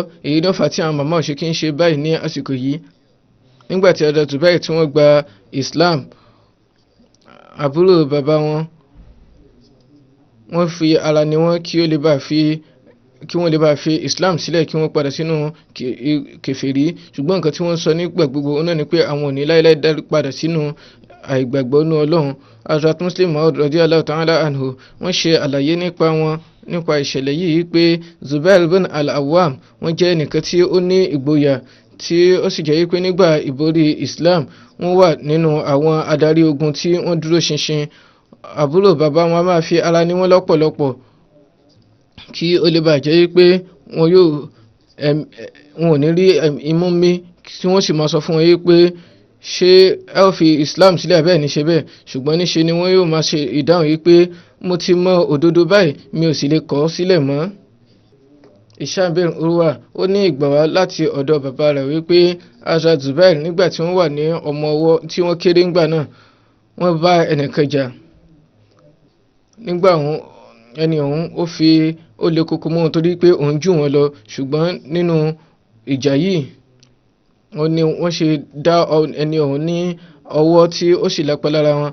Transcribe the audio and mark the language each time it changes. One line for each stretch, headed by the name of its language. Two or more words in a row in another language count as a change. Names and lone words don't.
Yoruba: Èyí ló fà á tí àwọn màmá ò ṣe kí ń ṣe báyìí ní àsìkò yìí. Nígbà tí Hazrat Zubair tí wọ́n gba Islam, àbúrò bàbá wọn wọ́n fi ara ni wọ́n kí wọ́n lè bá fi Islam sílẹ̀ kí wọ́n padà sínú kèfèrí. Ṣùgbọ́n nǹkan tí wọ́n sọ nígbà gbogbo náà ni pé àwọn ò ní láéláé dárí padà sínú àìgbàgbọ́ nínú Ọlọ́run. Hazrat Muslim Maud
Arabic: رضي الله تعالى عنه
Yoruba: wọ́n ṣe àlàyé nípa ìṣẹ̀lẹ̀ yìí pé Zubair bin al-Awwam wọ́n jẹ́ ẹnìkan tí ó ní ìgboyà tí ó sì jẹ́ pé nígbà ìborí Islam wọ́n wà nínú àwọn adarí ogun tí wọ́n dúró ṣinṣin. Àbúrò bàbá wọn máa fi ara ní wọn lọ́pọ̀lọpọ̀ kí ó lè bàjẹ́ pé wọn ò ní rí imú mi tí wọ́n sì máa sọ fún wọn pé ṣé ẹ ó fi Islam sílẹ̀ bẹ́ẹ̀ ní ṣe bẹ́ẹ̀, ṣùgbọ́n níṣe ni wọ́n yóò máa ṣe ìdáhùn yìí pé mo ti mọ òdodo báyìí mi ò sì lè kọ̀ ọ́ sílẹ̀ mọ́. Hisham bin Urwa ó ní ìgbà wá láti ọ̀dọ̀ bàbá rẹ̀ wípé Hazrat Zubair nígbà tí wọ́n wà ní ọmọ ọwọ́ tí wọ́n kéré ńgbà náà wọ́n bá ẹnìkan jà. Nígbà ẹni ọ̀hún ó le koko mọ́ wọn torí pé òun jù wọ́n lọ, ṣùgbọ́n nínú ìjà yìí wọ́n ṣe dá ẹni ọ̀hún ní ọwọ́ tí ó sì lápá lára wọn.